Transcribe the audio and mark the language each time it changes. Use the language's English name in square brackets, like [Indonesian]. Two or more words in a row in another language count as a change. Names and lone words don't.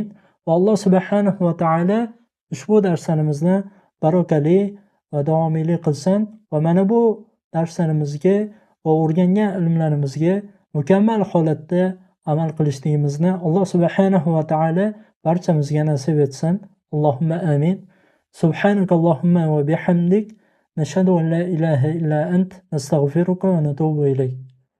[Uzbek] Va Alloh [Arabic] سبحانه وتعالى [Uzbek] ushbu darslarimizni barakali va davomiyli qilsin va mana bu darslarimizga va o'rgangan ilmlarimizga mukammal holatda amal qilishligimizni Alloh [Arabic] سبحانه وتعالى [Uzbek] barchamizga nasib etsin. [Arabic] اللهم آمين. سبحانك اللهم وبحمدك نشهد أن لا إله إلا أنت نستغفرك ونتوب إليك.